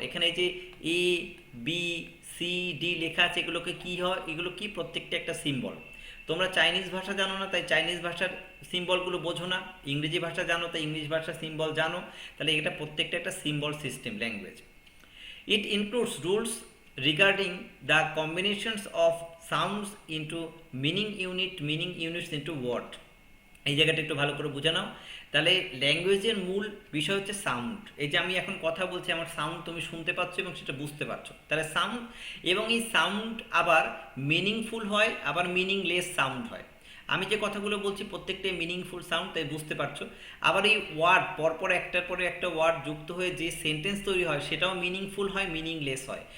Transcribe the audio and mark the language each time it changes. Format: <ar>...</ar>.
<bn>এখানে এই যে এ বি সি ডি লেখা আছে, এগুলোকে কি হয়, এগুলো কি, প্রত্যেকটা একটা সিম্বল। তোমরা চাইনিজ ভাষা জানো না, তাই চাইনিজ ভাষার সিম্বলগুলো বোঝো না। ইংরেজি ভাষা জানো, তাই ইংলিশ ভাষার সিম্বল জানো। তাহলে এটা প্রত্যেকটা একটা symbol system language.</bn> <en>It includes rules regarding the combinations of sounds into meaning units into word.</en> <bn>এই জায়গাটা একটু ভালো করে বুঝে নাও। তাহলে ল্যাঙ্গুয়েজের মূল বিষয় হচ্ছে সাউন্ড। এই যে আমি এখন কথা বলছি, আমার সাউন্ড তুমি শুনতে পাচ্ছ এবং সেটা বুঝতে পারছো, তাহলে সাউন্ড। এবং এই সাউন্ড আবার মিনিংফুল হয়, আবার মিনিংলেস সাউন্ড হয়। আমি যে কথাগুলো বলছি প্রত্যেকটাই মিনিংফুল সাউন্ড, তাই বুঝতে পারছো। আবার এই ওয়ার্ড পরপর একটার পরে একটা ওয়ার্ড যুক্ত হয়ে যে সেন্টেন্স তৈরি হয় সেটাও মিনিংফুল হয়, মিনিংলেস হয়।</bn>